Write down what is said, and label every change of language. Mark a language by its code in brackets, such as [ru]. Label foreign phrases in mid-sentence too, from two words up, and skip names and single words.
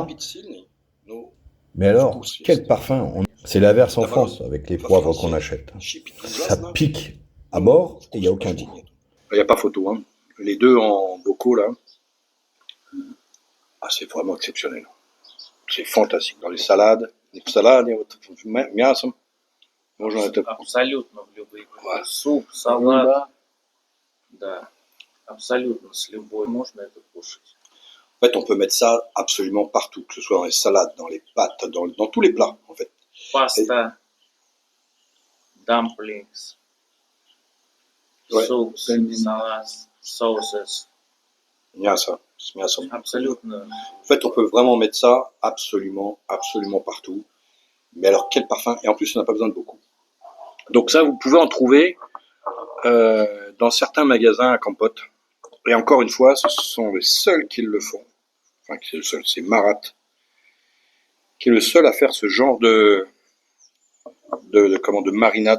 [fr] Mais alors, quel parfum! C'est l'inverse en France avec les poivres qu'on achète. Ça pique à mort et il n'y a aucun goût. Il n'y a pas photo, hein. Les deux en bocaux là. Ah, c'est vraiment exceptionnel. C'est fantastique. Dans les salades, [ru] мясом. Можно это... Абсолютно в любые. Суп, салат. Да. Абсолютно с любой. Можно это кушать. [fr] En fait, on peut mettre ça absolument partout, que ce soit dans les salades, dans les pâtes, dans tous les plats, en fait. [en] Pasta, dumplings, soups, salads, sauces. [ru] Мясо. Абсолютно. [fr] En fait, on peut vraiment mettre ça absolument partout. Mais alors, quel parfum! Et en plus, on n'a pas besoin de beaucoup. Donc ça, vous pouvez en trouver dans certains magasins à Campote. Et encore une fois, ce sont les seuls qui le font. Enfin, c'est Marat qui est le seul à faire ce genre de marinade.